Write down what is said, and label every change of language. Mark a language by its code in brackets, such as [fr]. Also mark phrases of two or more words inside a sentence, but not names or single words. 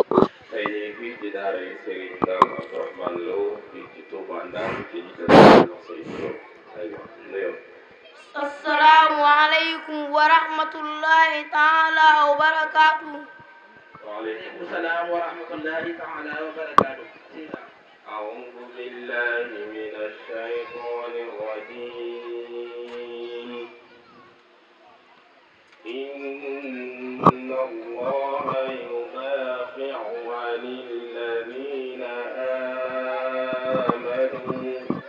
[wo] tey ñu ngi fii ci daara yi Serigne Ndam Abdourahmane Lo fii ci Touba Ndam ci [ar] السلام عليكم ورحمة الله تعالى وبركاته. وعليكم السلام ورحمة الله تعالى وبركاته. أعوذ بالله من الشيطان الرجيم إن الله يدافع عن الذين آمنوا